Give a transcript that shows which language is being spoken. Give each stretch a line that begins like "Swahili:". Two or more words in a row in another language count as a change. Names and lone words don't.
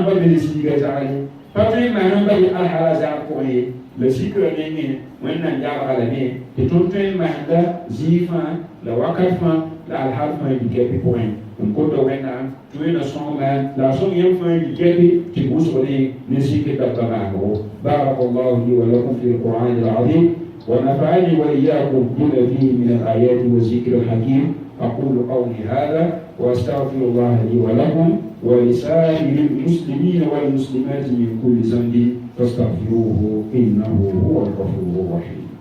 Mossi: pa be zĩiga zagre pa tõe n maana n pa be alhala zag pʋgẽ ye la zikrã nengẽ wẽnnaam yalga lame tɩ tõnd tõe n maanda zĩig fãa la wakat fãa la alhal fãa yikɛpɩ pʋgẽ n kota wẽnnaam tɩ wẽnna sõngma la a sõng yãmb fãa yikɛpɩ tɩ wʋsgde ne zikr dãmba maanego
Arabic: بارك الله لي ولكم في القرآن العظيم ونفعني وإياكم بما فيه من الآيات والذكر الحكيم أقول قولي هذا وأستغفر الله لي ولكم ولسائر المسلمين والمسلمات من كل ذنب فاستغفروه إنه هو الغفور الرحيم.